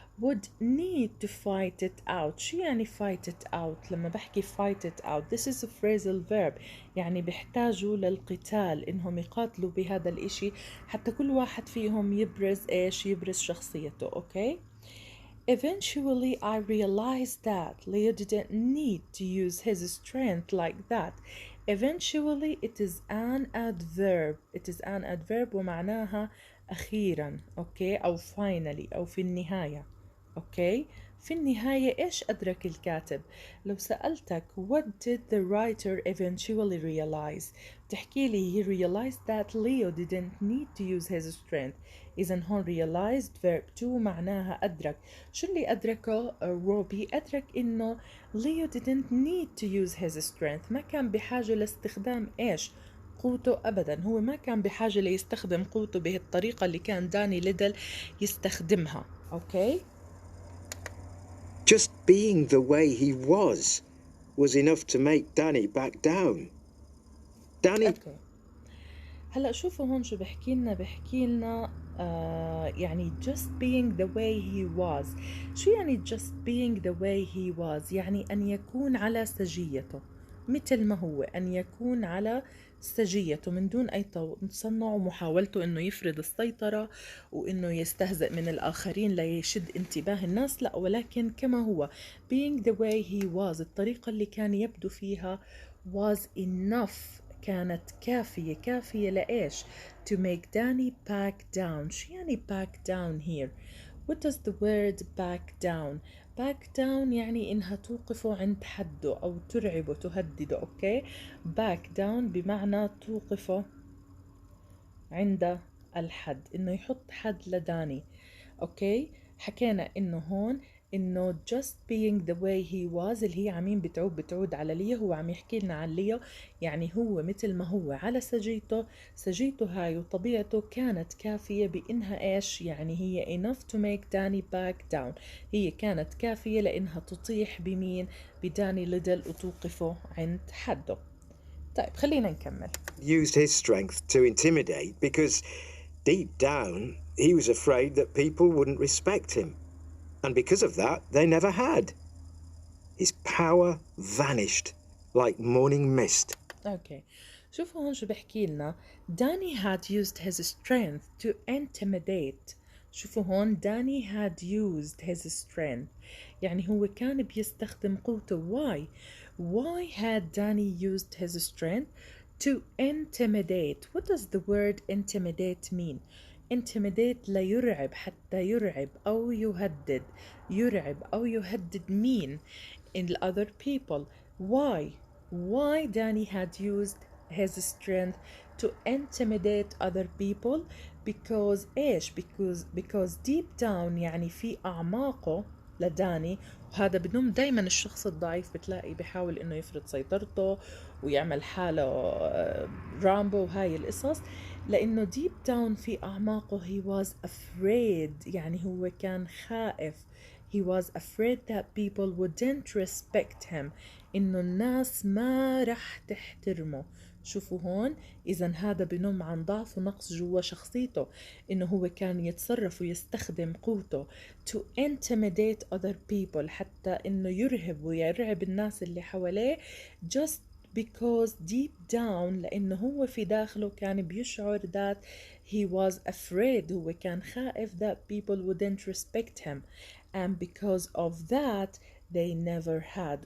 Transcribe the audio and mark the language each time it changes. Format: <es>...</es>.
<en>would need to fight it out.</en> <ar>شو يعني</ar> <en>fight it out؟</en> <ar>لما بحكي fight it out</ar> <en>this is a phrasal verb</en> <ar>يعني بيحتاجوا للقتال، انهم يقاتلوا بهذا الاشي حتى كل واحد فيهم يبرز ايش؟ يبرز شخصيته. اوكي.</ar> <en>Eventually I realized that Leo didn't need to use his strength like that. Eventually it is an adverb. It is an adverb</en> <ar>ومعناها أخيرا. أوكي أو</ar> <en>finally</en> <ar>أو في النهاية. أوكي. في النهاية إيش أدرك الكاتب؟ لو سألتك</ar> <en>what did the writer eventually realize؟</en> <ar>تحكي لي</ar> <en>he realized that Leo didn't need to use his strength.</en> <ar>إذا هون</ar> <en>realized verb to</en> <ar>معناها أدرك. شو اللي أدركه روبي؟ أدرك إنه</ar> <en>Leo didn't need to use his strength.</en> <ar>ما كان بحاجة لاستخدام إيش؟ قوته. أبدا هو ما كان بحاجة ليستخدم قوته بهالطريقة اللي كان داني ليدل يستخدمها. أوكي.</ar> <en>Just being the way he was enough to make Danny back down. Danny...</en> <ar>أوكي. هلا شوفوا هون شو بحكي لنا يعني</ar> <en>just being the way he was.</en> <ar>شو يعني</ar> <en>just being the way he was؟</en> <ar>يعني أن يكون على سجيته مثل ما هو، أن يكون على سجيته من دون أي تصنع ومحاولته أنه يفرض السيطرة وأنه يستهزئ من الآخرين ليشد انتباه الناس، لا، ولكن كما هو.</ar> <en>being the way he was،</en> <ar>الطريقة اللي كان يبدو فيها</ar> <en>was enough،</en> <ar>كانت كافية لإيش؟</ar> <en>to make Danny back down. شو يعني back down here؟ What does the word back down? back down</en> <ar>يعني إنها توقفه عند حده أو ترعبه تهدده. أوكي،</ar> <en>back down</en> <ar>بمعنى توقفه عند الحد، إنه يحط حد لداني. أوكي، حكينا إنه هون إنه</ar> <en>just being the way he was</en> <ar>اللي هي عمين بتعود على ليا، هو عم يحكي لنا عن ليا، يعني هو مثل ما هو على سجيته هاي وطبيعته كانت كافية بإنها إيش؟ يعني هي</ar> <en>enough to make Danny back down،</en> <ar>هي كانت كافية لإنها تطيح بمين؟ بداني ليدل وتوقفه عند حده. طيب خلينا نكمل.</ar> <en>Used his strength to intimidate because deep down he was afraid that people wouldn't respect him. And because of that, they never had. His power vanished like morning mist.</en> <ar>اوكي، شوفوا هون شو بحكي لنا.</ar> <en>Danny had used his strength to intimidate.</en> <ar>شوفوا هون</ar> <en>Danny had used his strength،</en> <ar>يعني هو كان بيستخدم قوته.</ar> <en>why had Danny used his strength to intimidate? What does the word intimidate mean? intimidate</en> <ar>ليرعب، حتى يرعب أو يهدد، يرعب أو يهدد مين؟</ar> <en>in the other people. why Danny had used his strength to intimidate other people? because</en> <ar>إيش؟</ar> <en>because deep down</en> <ar>يعني في أعماقه لداني، وهذا بنم دايما الشخص الضعيف بتلاقي بيحاول انه يفرض سيطرته ويعمل حاله رامبو وهاي القصص، لانه</ar> <en>deep down</en> <ar>في اعماقه</ar> <en>he was afraid،</en> <ar>يعني هو كان خائف.</ar> <en>he was afraid that people wouldn't respect him،</en> <ar>إنه الناس ما رح تحترمه. شوفوا هون، إذا هذا بنم عن ضعف ونقص جوا شخصيته، إنه هو كان يتصرف ويستخدم قوته</ar> <en>to intimidate other people،</en> <ar>حتى إنه يرهب ويرعب الناس اللي حواليه</ar> <en>just because deep down،</en> <ar>لأنه هو في داخله كان بيشعر</ar> <en>that he was afraid،</en> <ar>هو كان خائف</ar> <en>that people wouldn't respect him and because of that they never had.</en>